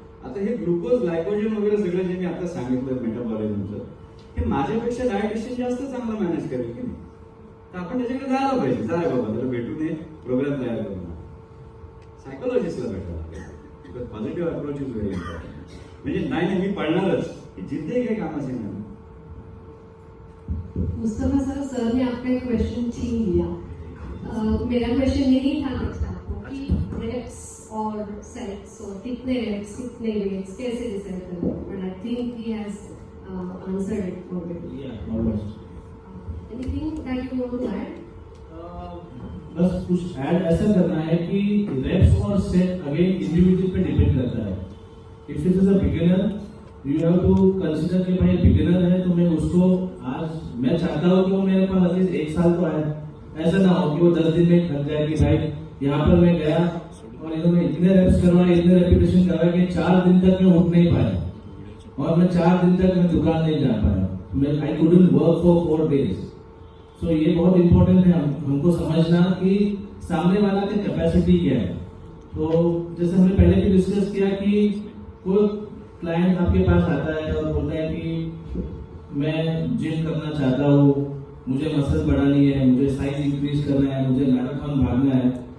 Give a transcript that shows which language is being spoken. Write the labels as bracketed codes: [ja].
[mr] आता हे glucose glycogen वगैरे सगळं जे मी आता सांगितलं मेटाबॉलिझमचं, हे माझ्यापेक्षा डायटिशियन जास्त चांगलं मॅनेज करेल की नाही. तर आपण त्याच्याकडे जायला पाहिजे. जा रे बाबा, त्याला भेटून प्रोग्राम तयार करून सायकोलॉजिस्टला भेटायला लागेल. [en] Positive approach is very important. [mr] म्हणजे नाही मी पळणारच, ही जिद्दही काही कामाची नाही. [hi] मुस्तफा सर ने आपका एक क्वेश्चन छीन लिया. मेरा क्वेश्चन यही था नेक्स्ट आपको कि रेप्स और सेट्स और कितने रेप्स कितने वेट्स कैसे डिसाइड करना, [en] But I think he has answered it already. Yeah, almost. Anything that you want to add? [hi] बस कुछ ऐड ऐसा करना है कि रेप्स और सेट अगेन इंडिविजुअल पे डिपेंड करता है. [en] if it is a beginner you have to consider [hi] कि भाई बिगिनर है तो मैं उसको आज मैं चाहता हूँ कि वो मेरे पास एटलीस्ट 1 साल तो आए. ऐसा ना हो कि वो 10 दिन में थक जाए कि भाई यहाँ पर मैं गया और इन्होंने इतने रेप्स करवाए, इतने रेपिटेशन करवाए कि 4 दिन तक मैं उठ नहीं पाया और मैं 4 दिन तक मैं दुकान नहीं जा पाया. मैं [en] I couldn't work for 4 days. [hi] सो ये बहुत इंपॉर्टेंट है हमको समझना कि सामने वाला की कैपेसिटी क्या है. तो जैसे हमने पहले भी डिस्कस किया कि कोई क्लाइंट आपके पास आता है और बोलता है कि मैं जिम करना चाहता हूँ, मुझे मसल बढ़ानी है, मुझे साइज इंक्रीज करना है, मुझे मैराथन भागना है.